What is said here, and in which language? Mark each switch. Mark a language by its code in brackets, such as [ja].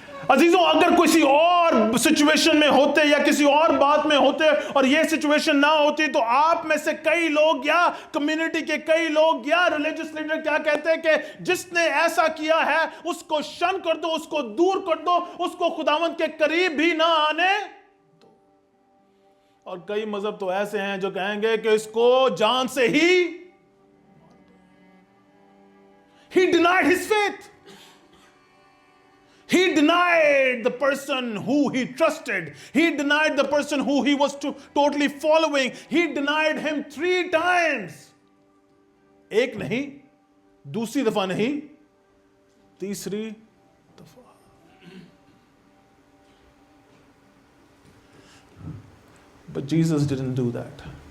[hi] अजीजों, अगर किसी और सिचुएशन में होते या किसी और बात में होते और यह सिचुएशन ना होती, तो आप में से कई लोग या कम्युनिटी के कई लोग या रिलीजियस लीडर क्या कहते हैं कि जिसने ऐसा किया है उसको शन कर दो, उसको दूर कर दो, उसको खुदावंद के करीब भी ना आने दो। और कई मजहब तो ऐसे हैं जो कहेंगे कि इसको जान से [en] he denied his faith. He denied the person who he trusted. He denied the person who he was totally following. He denied him 3 times. [hi] एक नहीं, दूसरी दफा नहीं, तीसरी दफा। [en] But Jesus didn't do that.